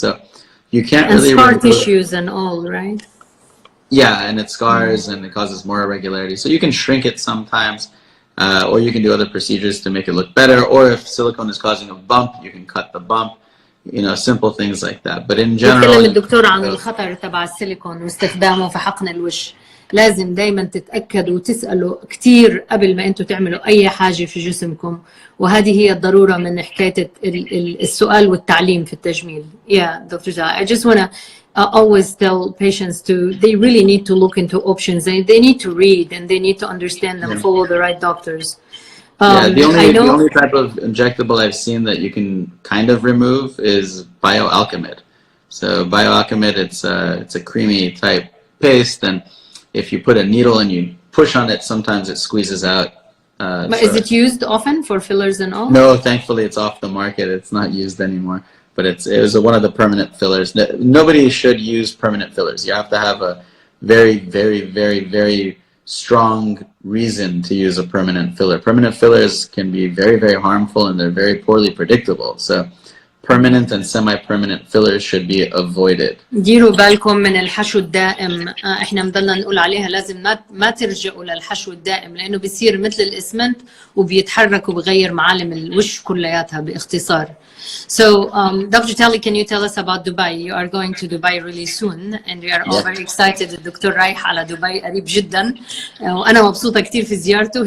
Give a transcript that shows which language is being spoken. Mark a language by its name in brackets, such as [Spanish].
[English] So you can't really scar tissues and all, right? Yeah, and it scars and it causes more irregularities. So you can shrink it sometimes, or you can do other procedures to make it look better, or if silicone is causing a bump, you can cut the bump. You know, simple things like that. But in general, [Arabic] بيتكلم الدكتور عن الخطر تبع السيليكون واستخدامه في حقن الوش. لازم دايما تتأكدوا وتسألوا كتير قبل ما انتوا تعملوا اي حاجة في جسمكم، وهذه هي الضرورة من حكاية السؤال والتعليم في التجميل. [English] Yeah, Dr. Zah, I just want to always tell patients they really need to look into options. They need to read and they need to understand and follow the right doctors. The only type of injectable I've seen that you can kind of remove is bioalchemid. So bioalchemid, it's a creamy type paste, and if you put a needle and you push on it, sometimes it squeezes out. But is it used often for fillers and all? No, thankfully it's off the market. It's not used anymore. But it was one of the permanent fillers. Nobody should use permanent fillers. You have to have a very strong reason to use a permanent filler. Permanent fillers can be very harmful and they're very poorly predictable. So permanent and semi-permanent fillers should be avoided. [Arabic] ديروا بالكم من الحشو الدائم. احنا مضلنا نقول عليها لازم ما ترجعوا للحشو الدائم لانه بيصير مثل الاسمنت وبيتحرك وبغير معالم الوش كلياتها باختصار. [English] So Dr. Tally, can you tell us about Dubai? You are going to Dubai really soon and we are all very excited. [Arabic] الدكتور رايح على دبي قريب جدا وانا مبسوطة كتير في زيارته.